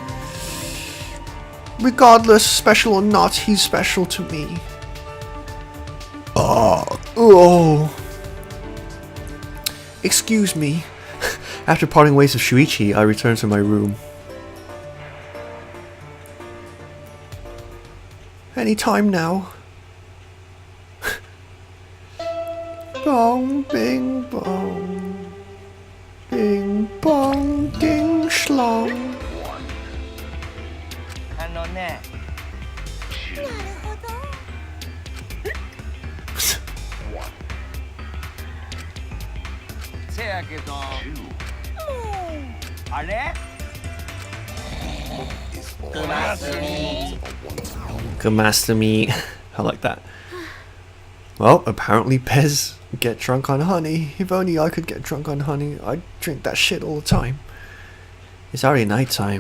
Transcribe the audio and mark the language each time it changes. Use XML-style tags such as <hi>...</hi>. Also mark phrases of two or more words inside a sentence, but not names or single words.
<en>Regardless, special or not, he's special to me. Oh. Excuse me. After parting ways with Schweetchee, I return to my room. Anytime now. Bong, bing, bong. Bing, bong, ding, schlong.</en> <ja>せやけど、あれ？</ja> <en>Good master me. I like that. Well, apparently Pez get drunk on honey. If only I could get drunk on honey, I'd drink that shit all the time. It's already night time.</en>